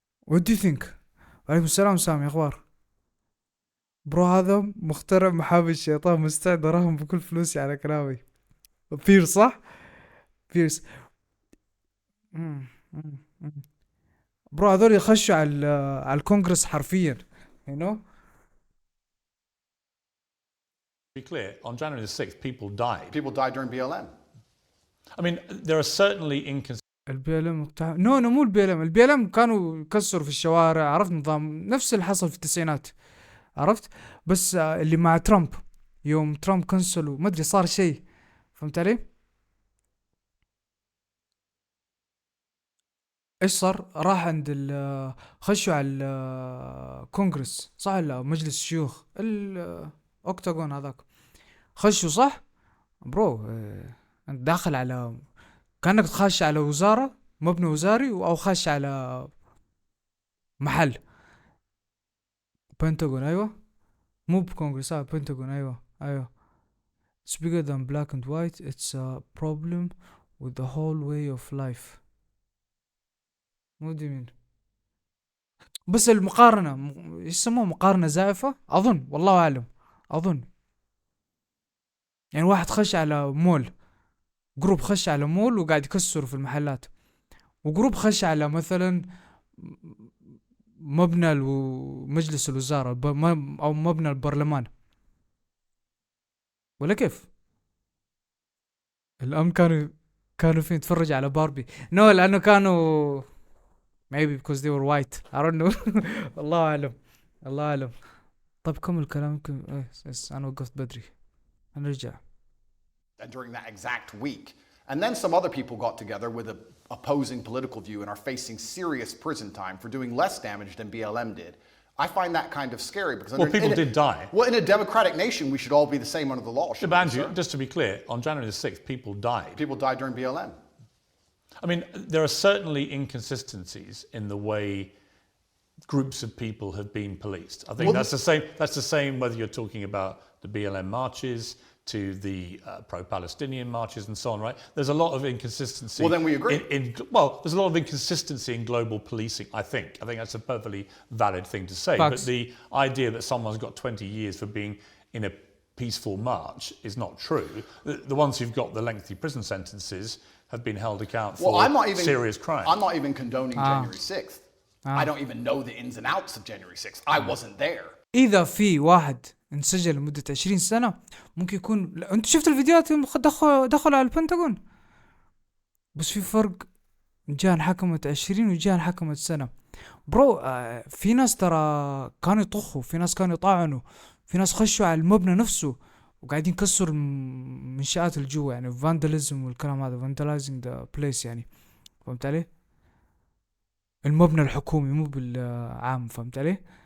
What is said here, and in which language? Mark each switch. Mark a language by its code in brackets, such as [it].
[en] What do you think؟ [ar] وعليكم السلام سامي، اخبار برو؟ هذا مخترع محابي الشيطان، مستعد اراهن بكل فلوسي على كلامي. بيرس صح؟ بيرس. برو هذول يخشوا على الكونغرس حرفيا، [en] you know. be clear, on January the 6th, people died. People died during BLM. I mean, there are certainly [ar] البي ال ام نو مو البي ال ام. البي ال ام كانوا يكسروا في الشوارع، عرفت؟ نظام نفس اللي حصل في التسعينات، عرفت؟ بس اللي مع ترامب، يوم ترامب كنسلوا ما ادري صار شيء، فهمت علي؟ ايش صار؟ راح عند خشوا على الكونغرس صح؟ لا مجلس الشيوخ الاوكتاغون هذاك، خشوا صح برو؟ انت داخل على كأنك تخش على وزارة، مبنى وزاري، او خش على محل. بنتاغون ايوه، مو بكونغرس، بنتاغون ايوه. [en] It's bigger than black and white. It's a problem with the whole way of life. [ar] مو دي مين؟ بس المقارنة يسموها مقارنة زائفة اظن، والله اعلم، اظن يعني واحد خش على مول، جروب خش على مول وقاعد يكسر في المحلات، وجروب خش على مثلا مبنى مجلس الوزارة او مبنى البرلمان، ولا كيف؟ الأم كانوا فين تفرج على باربي؟ نو لأنه كانوا [en] maybe because they were white. I don't know. [ar] الله أعلم. طيب كمل الكلام، يمكن أنا وقفت بدري، هنرجع. [en] And during that exact week. And then some other people got together with an opposing political view and are facing serious prison time for doing less damage than BLM did. I find that kind of scary because people did die. Well, in a democratic nation, we should all be the same under the law. Andrew, just to be clear, on January the 6th, people died. People died during BLM. I mean, there are certainly inconsistencies in the way groups of people have been policed. I think that's the same whether you're talking about the BLM marches to the pro-Palestinian marches and so on, right? There's a lot of inconsistency. Well, then we agree. There's a lot of inconsistency in global policing, I think. I think that's a perfectly valid thing to say. Facts. But the idea that someone's got 20 years for being in a peaceful march is not true. The ones who've got the lengthy prison sentences have been held account for serious crime. I'm not even condoning January 6th. I don't even know the ins and outs of January 6th. I wasn't there. [ar] إذا في واحد انسجن لمدة 20 سنة ممكن يكون أنت شفت الفيديوهات دخلوا على البنتاغون، بس في فرق، جاء انحكمت 20 وجاء انحكمت سنة برو. في ناس ترى كانوا يطخوا، في ناس كانوا يطاعنوا، في ناس خشوا على المبنى نفسه وقاعدين يكسروا المنشآت الجوا، يعني فانداليزم والكلام هذا، فانداليزنج ذا بليس، يعني فهمت علي؟ المبنى الحكومي مو بالعام، فهمت علي؟